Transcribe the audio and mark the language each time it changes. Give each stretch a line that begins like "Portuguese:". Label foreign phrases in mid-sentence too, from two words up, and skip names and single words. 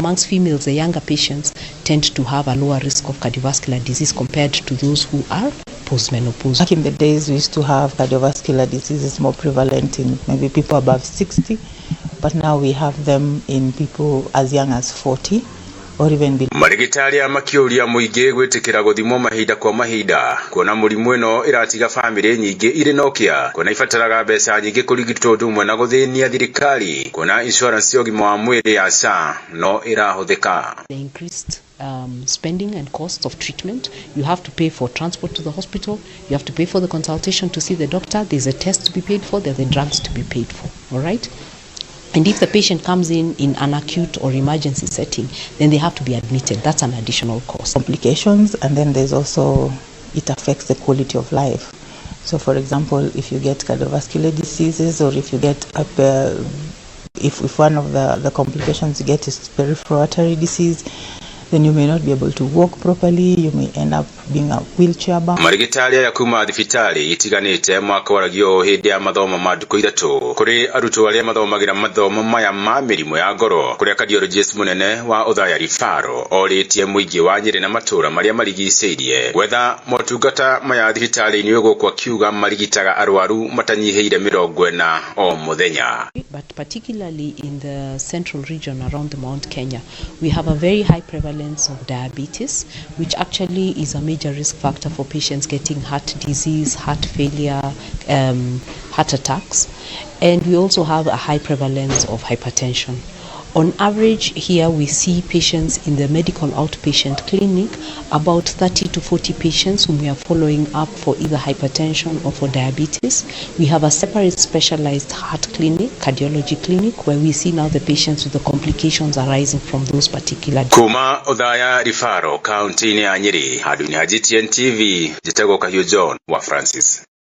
English: Amongst females, the younger patients tend to have a lower risk of cardiovascular disease compared to those who are postmenopausal. Back in the days, we used to have cardiovascular diseases more prevalent in maybe people above 60, but now we have them in people as young as 40.
Kikuyu: Marigitari makiuria muingi gwitikira guthimo mahinda kwa mahinda kuona murimu ino iratiga family nyingi iri nokia kuona ifataraga mbeca nyingi kurigitwo ndumwe na guthinia thirikari kuona insurance ya ũgima wa mwĩrĩ ya SHA no irahuthika.
English: The increased spending and costs of treatment. You have to pay for transport to the hospital, you have to pay for the consultation to see the doctor, there's a test to be paid for, there's the drugs to be paid for, all right? And if the patient comes in an acute or emergency setting, then they have to be admitted. That's an additional cost. Complications, and then there's also, it affects the quality of life. So for example, if you get cardiovascular diseases, or if you get, if one of the complications you get is peripheral artery disease, then you may not be able to walk properly, you may end up being a wheelchair bound.
Kikuyu: Marigitari ya kuma thibitari itiganite mwaka waragio hindi ya mathomo ma nduku 3 kuri arutwo aria mathomagira mathomo maya ma mirimu ya ngoro, kuria cardiologist munene wa Othaya Rifaro oritie muingi wa Nyeri na matura maria marigiceirie gwetha motungata maya thibitari-ini ũgũkũ akiuga marigitaga arwaru matanyiheire 40 o muthenya.
English: But particularly in the central region around the Mount Kenya, we have a very high prevalence of diabetes, which actually is a major risk factor for patients getting heart disease, heart failure, heart attacks. And we also have a high prevalence of hypertension. On average, here we see patients in the medical outpatient clinic, about 30 to 40 patients whom we are following up for either hypertension or for diabetes. We have a separate specialized heart clinic, cardiology clinic, where we see now the patients with the complications arising from those particular.
Kikuyu: Kuma Othaya Rifaro, County ya Nyeri, hadu ni GTN TV, Jitego Kahio John wa Francis.